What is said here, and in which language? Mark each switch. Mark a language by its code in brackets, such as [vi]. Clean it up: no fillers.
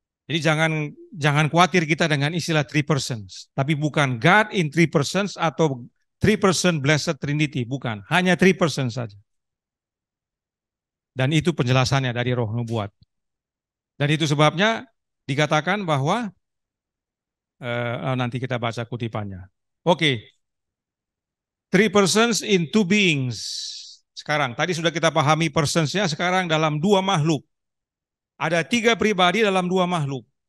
[id] Jadi jangan khawatir kita dengan istilah three persons, tapi bukan [en] God in three persons [id] atau [en] three person blessed Trinity, [id] bukan, hanya three persons saja. Dan itu penjelasannya dari Roh Nubuat. Dan itu sebabnya dikatakan bahwa nanti kita baca kutipannya. Oke. [en] Three persons in two beings. [id] Sekarang, tadi sudah kita pahami persons-nya, sekarang dalam dua makhluk. Ada tiga pribadi dalam dua makhluk.